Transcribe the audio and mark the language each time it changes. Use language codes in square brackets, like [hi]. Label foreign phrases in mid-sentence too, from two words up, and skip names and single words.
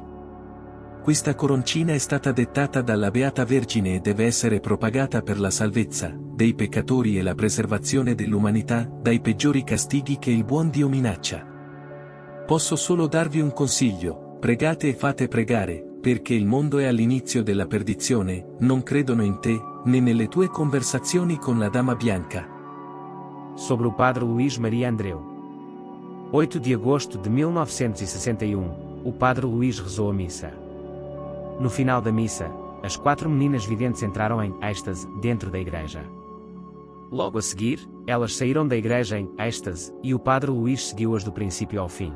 [it] Questa coroncina è stata dettata dalla Beata Vergine e deve essere propagata per la salvezza dei peccatori e la preservazione dell'umanità dai peggiori castighi che il buon Dio minaccia. Posso solo darvi un consiglio: pregate e fate pregare, perché il mondo è all'inizio della perdizione, non credono in te, né nelle tue conversazioni con la Dama Bianca. [pt] Sobre o padre Luís Maria Andreu. 8 de agosto de 1961, o padre Luís rezou a missa. No final da missa, as 4 meninas videntes entraram em êxtase dentro da igreja. Logo a seguir, elas saíram da igreja em êxtase, e o padre Luís seguiu-as do princípio ao fim.